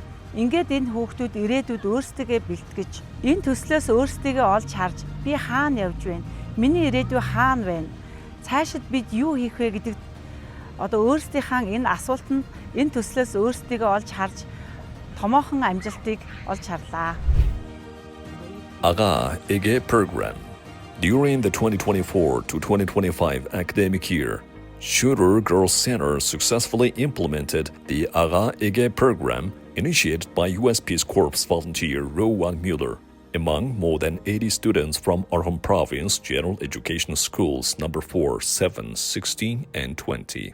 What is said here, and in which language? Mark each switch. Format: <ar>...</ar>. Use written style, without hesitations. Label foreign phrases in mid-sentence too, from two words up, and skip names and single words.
<mn>Ингээд энэ хүүхдүүд ирээдүйд өөрсдөө бэлтгэж, энэ төслөөс өөрсдөө олж харж би хаана явж байна? Миний ирээдүй хаана байна? Цаашид бид юу хийх вэ гэдэг өөрсдийнхаа энэ асуултанд энэ төслөөс өөрсдөө олж харж томоохон амжилтыг олж харлаа.</mn> <en>AGA EGE program. During the 2024 to 2025 academic year, Shooter Girls Center successfully implemented the AGA EGE program initiated by U.S. Peace Corps volunteer Rowan Mueller among more than 80 students from Orkhon Province General Education Schools number 4, 7, 16, and 20.</en>